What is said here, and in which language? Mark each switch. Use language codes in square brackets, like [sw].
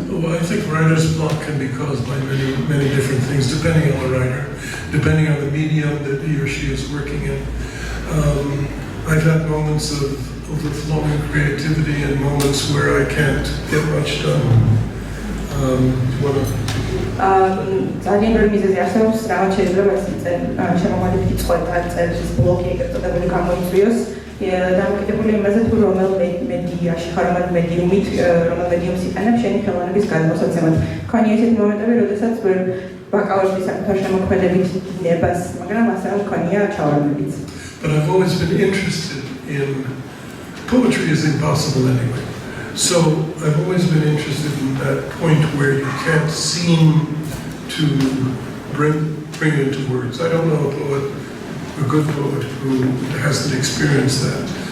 [en] Well, I think writer's block can be caused by many different things, depending on the writer, depending on the medium that he or she is working in. I've had moments of overflowing creativity and moments where I can't get much done. [ka] ძალიან ბევრი მიზეზი არსებობს, რაღაც შეიძლება ეს შემოქმედებითი წყვეტა წერის ბლოკი ეგრეთ წოდებული გამოიწვიოს. დამოკიდებული იმაზე თუ რომელ მედიაში ხარ, რომელ მედიუმით, რომელ მედიუმს იყენებ შენი ხელოვნების გადმოსაცემად. მქონია ესეთი მომენტები, როდესაც ვერ ვაკავებდი საკუთარ შემოქმედებით დინებას, მაგრამ ასევე მქონია ჩავარდებიც. [en] But I've always been interested in poetry is impossible anyway. So I've always been interested in that point where you can't seem to bring it into words. I don't know a poet, a good poet who hasn't experienced that.